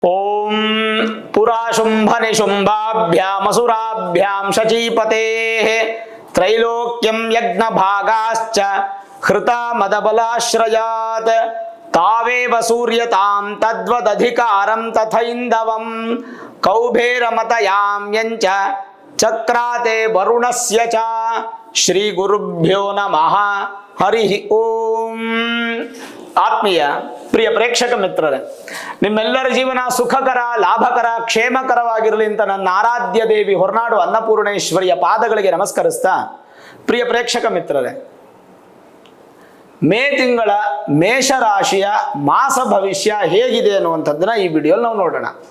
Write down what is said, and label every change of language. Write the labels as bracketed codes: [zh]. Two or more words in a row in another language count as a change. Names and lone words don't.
[sa] ओम पुराशुंभ निशुंभाभ्यामसुराभ्याम शचीपतेः त्रैलोक्यं यज्ञ भागाश्च हृता मदबलाश्रयात् तावेव सूर्यतां तद्वदधिकारं तथैन्दवं कौभेरमतयां यञ्च चक्राते वरुणस्य च श्री गुरुभ्यो नमः हरि ओम। [kn] ಆತ್ಮೀಯ ಪ್ರಿಯ ಪ್ರೇಕ್ಷಕ ಮಿತ್ರರೇ, ನಿಮ್ಮೆಲ್ಲರ ಜೀವನ ಸುಖಕರ, ಲಾಭಕರ, ಕ್ಷೇಮಕರವಾಗಿರಲಿ ಅಂತ ನನ್ನ ಆರಾಧ್ಯ ದೇವಿ ಹೊರನಾಡು ಅನ್ನಪೂರ್ಣೇಶ್ವರಿಯ ಪಾದಗಳಿಗೆ ನಮಸ್ಕರಿಸ್ತಾ, ಪ್ರಿಯ ಪ್ರೇಕ್ಷಕ ಮಿತ್ರರೇ, ಮೇ ತಿಂಗಳ ಮೇಷರಾಶಿಯ ಮಾಸ ಭವಿಷ್ಯ ಹೇಗಿದೆ ಅನ್ನುವಂಥದ್ದನ್ನ ಈ ವಿಡಿಯೋಲಿ ನಾವು ನೋಡೋಣ.